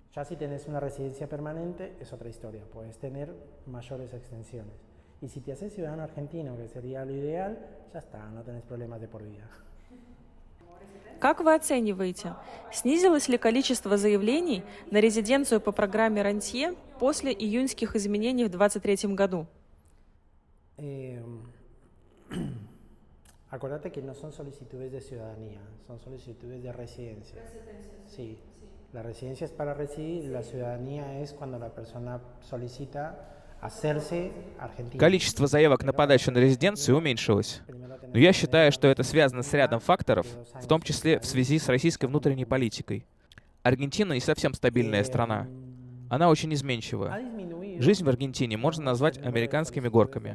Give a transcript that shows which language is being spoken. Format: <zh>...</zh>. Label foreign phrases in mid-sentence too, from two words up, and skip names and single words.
<ru>Как вы оцениваете, снизилось ли количество заявлений на резиденцию по программе рантье после июньских изменений в 2023 году?</ru> <es>Acuérdate que no son solicitudes de ciudadanía, son solicitudes de residencia. Sí, la residencia es para residir, la ciudadanía es cuando la persona solicita hacerse argentina.</es> <ru>Количество заявок на подачу на резиденцию уменьшилось. Но я считаю, что это связано с рядом факторов, в том числе в связи с российской внутренней политикой. Аргентина не совсем стабильная страна. Она очень изменчива. Жизнь в Аргентине можно назвать американскими горками.</ru>